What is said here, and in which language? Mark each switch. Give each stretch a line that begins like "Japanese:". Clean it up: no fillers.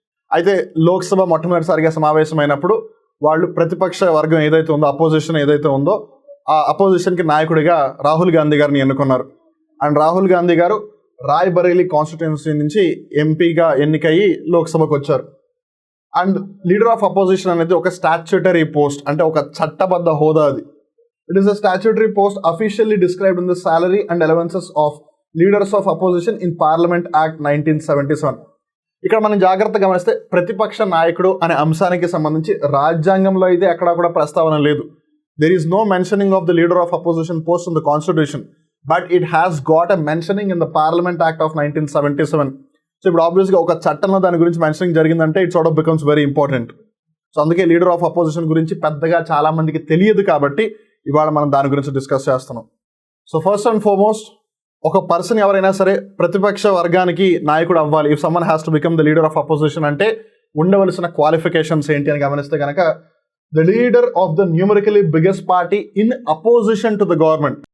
Telugu: అయితే లోక్సభ మొట్టమొదటిసారిగా సమావేశమైనప్పుడు వాళ్ళు ప్రతిపక్ష వర్గం ఏదైతే ఉందో, అపోజిషన్ ఏదైతే ఉందో ఆ అపోజిషన్కి నాయకుడిగా రాహుల్ గాంధీ గారిని ఎన్నుకున్నారు. అండ్ రాహుల్ గాంధీ గారు రాయ్బరేలీ కాన్స్టిట్యుయెన్సీ నుంచి ఎంపీగా ఎన్నికయ్యి లోక్సభకు వచ్చారు. అండ్ లీడర్ ఆఫ్ అపోజిషన్ అనేది ఒక స్టాట్యూటరీ పోస్ట్, అంటే ఒక చట్టబద్ధ హోదా అది.
English: It is a statutory post officially described in the salary and allowances of leaders of opposition in Parliament Act 1977.
Telugu: ఇక్కడ మనం జాగ్రత్తగా గమనిస్తే ప్రతిపక్ష నాయకుడు అనే అంశానికి సంబంధించి రాజ్యాంగంలో అయితే ఎక్కడా కూడా ప్రస్తావన లేదు.
English: There is no mentioning of the leader of opposition post in the constitution, but it has got a mentioning in the Parliament Act of 1977.
Telugu: So ఇప్పుడు ఆబ్వియస్గా ఒక చట్టంలో దాని గురించి మెన్షనింగ్ జరిగిందంటే
English: It sort of becomes very important.
Telugu: So అందుకే leader of opposition గురించి పెద్దగా చాలా మందికి తెలియదు కాబట్టి ఇవాళ మనం దాని గురించి డిస్కస్ చేస్తున్నాం.
English: so first and foremost,
Telugu: ఒక పర్సన్ ఎవరైనా సరే ప్రతిపక్ష వర్గానికి నాయకుడు అవ్వాలి,
English: if someone has to become the leader of opposition,
Telugu: అంటే ఉండవలసిన క్వాలిఫికేషన్స్ ఏంటి అని గమనిస్తే కనుక
English: The leader of the numerically biggest party in opposition to the government.